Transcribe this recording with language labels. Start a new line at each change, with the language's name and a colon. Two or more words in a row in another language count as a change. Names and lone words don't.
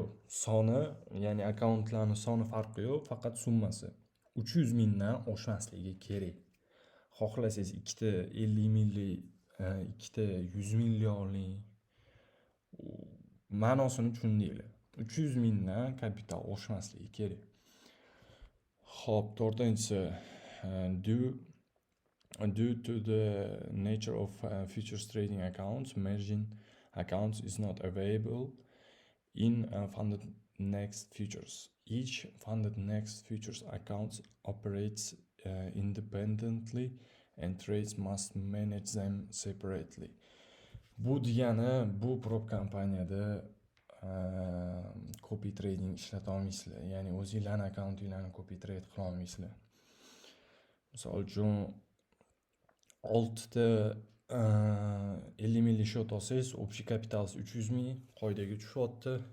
Uzbek: Soni, ya'ni akkauntlarning soni farqi yo'q, faqat summasi 300,000 dan oshmasligi kerak. Xohlasangiz ikkita 50 million, ikkita 100 millionlik ma'nosini tushundinglar. 300,000 dan kapital oshmasligi kerak. Xo'p, to'rtinchisi
English: due to the nature of futures trading accounts, margin accounts is not available in funded next futures. Each funded next futures account operates independently and trades must manage them separately.
Uzbek: Bu degani, bu prop kompaniyada
English: copy trading
Uzbek: ishlata olmaysizlar. Ya'ni o'zingizlarning akkauntinglarni
English: copy trade
Uzbek: qila olmaysizlar. Misol uchun 6 ta 50 million shot olsangiz, общий kapitalingiz 300,000 qoidaga tushyapti.